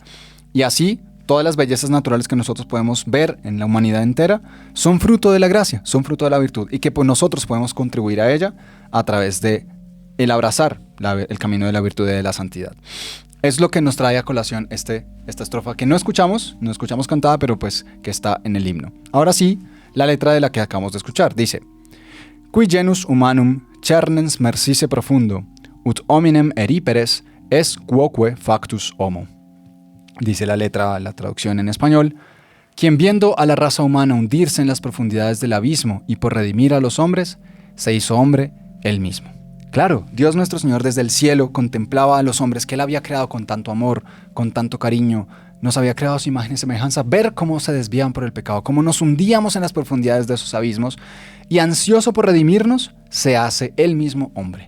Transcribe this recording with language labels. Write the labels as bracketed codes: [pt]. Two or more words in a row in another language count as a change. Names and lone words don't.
[es] Y así, todas las bellezas naturales que nosotros podemos ver en la humanidad entera son fruto de la gracia, son fruto de la virtud, y que pues nosotros podemos contribuir a ella a través de el abrazar el camino de la virtud y de la santidad. Es lo que nos trae a colación esta estrofa que no escuchamos cantada, pero pues que está en el himno. Ahora sí, la letra de la que acabamos de escuchar dice: [la] Qui genus humanum cernens mercisse profundo, ut hominem eriperes es quoque factus homo. [es] Dice la letra, la traducción en español: quien viendo a la raza humana hundirse en las profundidades del abismo y por redimir a los hombres, se hizo hombre él mismo. Claro, Dios nuestro Señor desde el cielo contemplaba a los hombres que Él había creado con tanto amor, con tanto cariño, nos había creado a su imagen y semejanza, ver cómo se desvían por el pecado, cómo nos hundíamos en las profundidades de esos abismos, y ansioso por redimirnos, se hace Él mismo hombre.